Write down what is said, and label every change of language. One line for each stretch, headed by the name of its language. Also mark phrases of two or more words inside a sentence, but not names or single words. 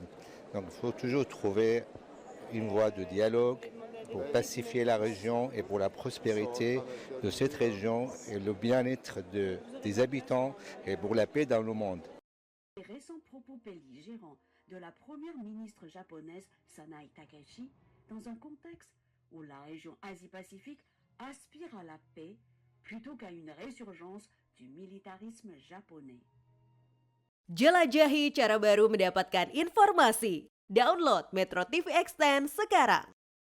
French: Donc il faut toujours trouver une voie de dialogue pour pacifier la région et pour la prospérité de cette région et le bien-être des habitants et pour la paix dans le monde. Les récents propos belligérants de la première ministre japonaise Sanae Takaichi dans un contexte où la région Asie-Pacifique aspire à la paix plutôt qu'à une résurgence du militarisme japonais.
Indonesian: Jelajahi cara baru mendapatkan informasi. Download Metro TV Extend sekarang.